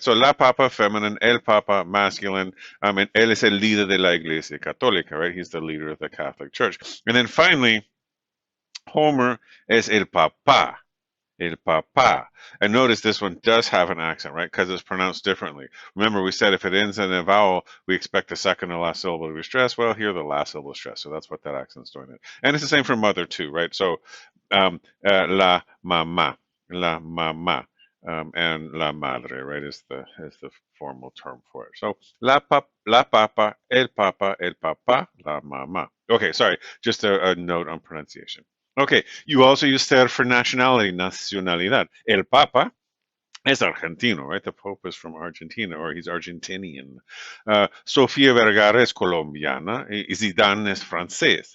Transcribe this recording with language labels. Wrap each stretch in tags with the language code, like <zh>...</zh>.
<es>So la Papa, feminine, el Papa, masculine, and él es el líder de la Iglesia Católica, right?</es> <en>He's the leader of the Catholic Church. And then finally,</en> <es>Homer es el Papa. El papa.</es> <en>And notice this one does have an accent, right? Because it's pronounced differently. Remember, we said if it ends in a vowel, we expect the second and last syllable to be stressed. Well, here the last syllable is stressed. So that's what that accent's doing. And it's the same for mother, too, right?</en> <es>So la mamá, la mamá.</es> <en>And la madre, right, is the formal term for it.</en> <es>So la papa, el papa, la mamá.</es> <en>Okay, sorry, just a note on pronunciation. Okay, you also use ser for nationality, nacionalidad.</en> <es>El Papa es argentino,</es> <en>right? The Pope is from Argentina, or he's Argentinian.</en> <es>Sofía Vergara es colombiana. Zidane es francés.</es>